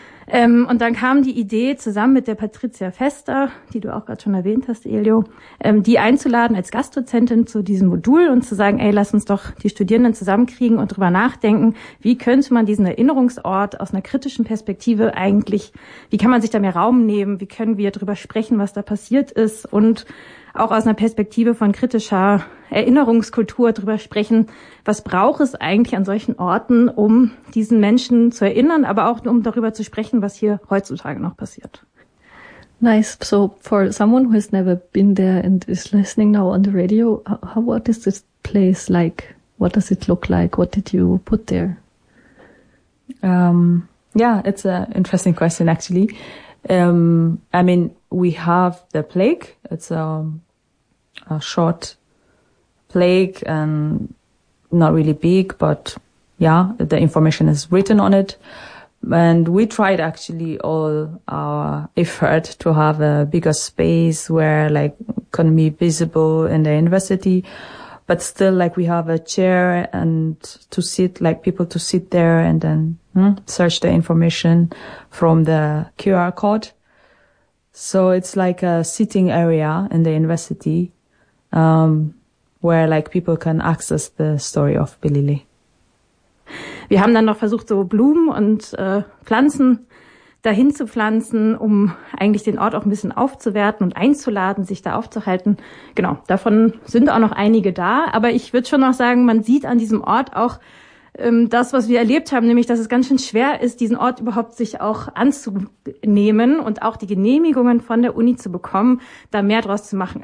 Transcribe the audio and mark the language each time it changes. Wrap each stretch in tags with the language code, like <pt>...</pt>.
<de>Und dann kam die Idee, zusammen mit der Patricia Fester, die du auch gerade schon erwähnt hast, Elio, die einzuladen als Gastdozentin zu diesem Modul und zu sagen, ey, lass uns doch die Studierenden zusammenkriegen und drüber nachdenken, wie könnte man diesen Erinnerungsort aus einer kritischen Perspektive eigentlich, wie kann man sich da mehr Raum nehmen, wie können wir drüber sprechen, was da passiert ist und auch aus einer Perspektive von kritischer Erinnerungskultur drüber sprechen, was braucht es eigentlich an solchen Orten, um diesen Menschen zu erinnern, aber auch um darüber zu sprechen, was hier heutzutage noch passiert.</de> <en>Nice. So for someone who has never been there and is listening now on the radio, what is this place like? What does it look like? What did you put there? Yeah, it's an interesting question actually. I mean, we have the plaque. It's a short plaque and not really big, but yeah, the information is written on it. And we tried actually all our effort to have a bigger space where like can be visible in the university, but still like we have a chair and to sit, like people to sit there and then search the information from the QR code. So it's like a sitting area in the university where like people can access the story of Bilele.</en> <de>Wir haben dann noch versucht, so Blumen und Pflanzen dahin zu pflanzen, um eigentlich den Ort auch ein bisschen aufzuwerten und einzuladen, sich da aufzuhalten. Genau, davon sind auch noch einige da. Aber ich würde schon noch sagen, man sieht an diesem Ort auch das, was wir erlebt haben, nämlich, dass es ganz schön schwer ist, diesen Ort überhaupt sich auch anzunehmen und auch die Genehmigungen von der Uni zu bekommen, da mehr draus zu machen.</de>